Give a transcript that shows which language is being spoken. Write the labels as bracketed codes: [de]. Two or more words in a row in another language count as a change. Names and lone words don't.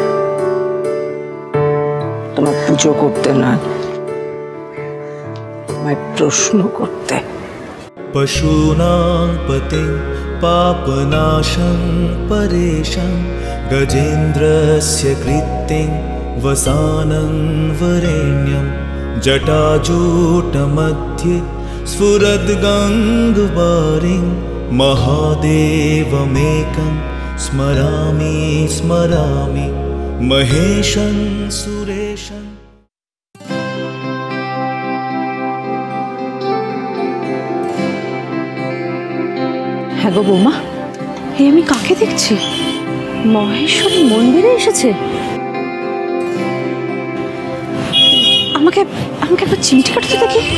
[bn] তোমার পুজো করতে নয়, তোমায় প্রশ্ন করতে। [sa] पशूनां पतिं पापनाशं परेशं गजेन्द्रस्य कृत्तिं वसानं वरेण्यं जटाजूटमध्ये स्फुरद्गङ्गवारिं महादेवमेकं स्मरामि स्मरामि महेशं सुरेशं। [bn] হ্যাঁ গো বৌমা, এই আমি কাকে দেখছি? মহেশ্বরী মন্দিরে এসেছে। আমাকে আমাকে একবার চিমটি কাটতে দেখি।